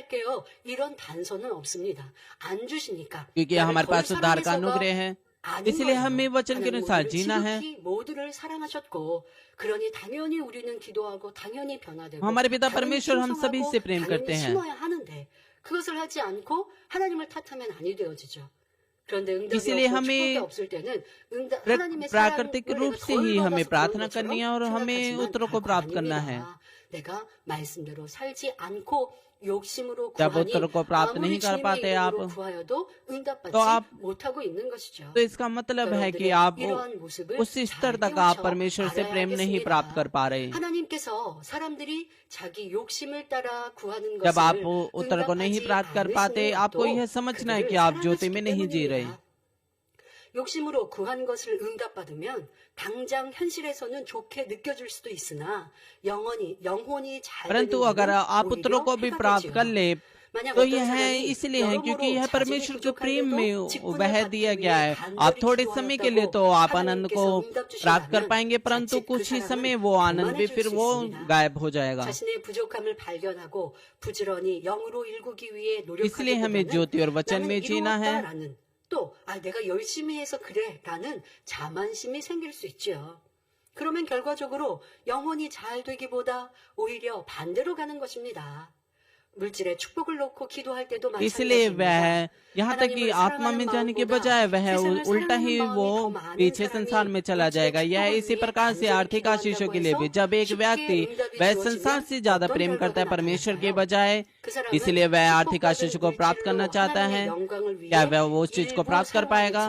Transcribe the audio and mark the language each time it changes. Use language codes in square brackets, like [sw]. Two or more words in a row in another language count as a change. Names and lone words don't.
[hi] क्योंकि हमारे पास उद्धार का अनुग्रह है, इसलिए हमें वचन के अनुसार जीना है। हमारे पिता परमेश्वर हम सभी से प्रेम करते हैं, [ko] 그런데 응답이 [hi] इसीलिए [ko] 없고 [hi] हमें [ko] 축복이 없을 때는 하나님의 [hi] प्राकृतिक [ko] 사랑을 [hi] रूप [ko] 내가 [hi] से [ko] 덜 [hi] ही हमें [ko] 받아서 그런 [hi] प्रार्थना करनी है [ko] 것처럼 [hi] और हमें [ko] 생각하지만 [hi] उत्तरों को [ko] 결코 [hi] प्राप्त करना है। [ko] 아닙니다. 내가 말씀대로 살지 않고 욕심으로 [hi] जब [ko] 구하니 [hi] उत्तरों को प्राप्त [ko] 아무리 [hi] नहीं कर [ko] 주님의 [hi] पाते आप, [ko] 이름으로 구하여도 응답받지 [hi] तो आप [ko] 못하고 있는 것이죠. [hi] तो इसका मतलब है कि [ko] 여러분들의 [hi] आप [ko] 이러한 모습을 [hi] उस स्तर [ko] 잘 [hi] तक आप [ko] 깨우쳐 [hi] परमेश्वर से [ko] 알아야 [hi] प्रेम नहीं प्राप्त कर [ko] 하겠습니다. [hi] पा रहे। [ko] 하나님께서 사람들이 자기 욕심을 따라 구하는 [hi] जब आप [ko] 것을 [hi] उत्तर को नहीं [ko] 응답하지 [hi] प्राप्त कर पाते, [ko] 않으시는 [hi] आपको [ko] 것도 [hi] यह समझना है [ko] 그들을 [hi] कि आप ज्योति में [ko] 사랑하시기 [hi] नहीं जी रहे। [ko] 때문입니다. 욕심으로 구한 것을 응답받으면 당장 현실에서는 좋게 느껴질 수도 있으나 영혼이 잘 되는 [hi] परंतु अगर [ko] 일은 [hi] आप उत्तरों [ko] 오히려 [hi] को भी [ko] 해가 [hi] प्राप्त कर [ko] 되지요. [hi] ले [ko] 만약 [hi] तो [ko] 어떤 [hi] यह [ko] 사람이 [hi] इसलिए है क्योंकि [ko] 여러모로 [hi] यह [ko] 자질이 [hi] परमेश्वर के प्रेम में [ko] 부족한데도 직분을 [hi] वह [ko] 받기 [hi] दिया गया [ko] 위해 [hi] है। आप [ko] 간절히 [hi] थोड़े समय के लिए तो आप आनंद को [ko] 하나님께서 응답 [hi] प्राप्त कर [ko] 주신다면 [hi] पाएंगे, परंतु [ko] 자칫 그 [hi] कुछ ही समय [ko] 사람은 [hi] वो आनंद भी [ko] 교만해질 [hi] फिर [ko] 수 [hi] वो [ko] 있습니다. [hi] गायब हो जाएगा। [ko] 자신의 부족함을 발견하고 부지런히 영으로 일구기 위해 [hi] इसलिए हमें [ko] 노력하기보다는 [hi] ज्योति और वचन [ko] 나는 [hi] में जीना है। [ko] 이루었다라는 또 내가 열심히 해서 그래라는 자만심이 생길 수 있죠. 그러면 결과적으로 영혼이 잘 되기보다 오히려 반대로 가는 것입니다. 물질에 축복을 놓고 기도할 때도 [hi] इसलिए वह [ko] 마찬가지입니다. [hi] यहाँ तक कि आत्मा में जाने के बजाय वह उल्टा ही वो पीछे संसार में चला जाएगा। यह इसी प्रकार से आर्थिक आशीषों के लिए भी, जब एक व्यक्ति वह संसार से ज्यादा प्रेम करता है परमेश्वर के बजाय, इसलिए वह आर्थिक आशीषों को प्राप्त करना चाहता है, क्या वह वो उस चीज को प्राप्त कर पाएगा?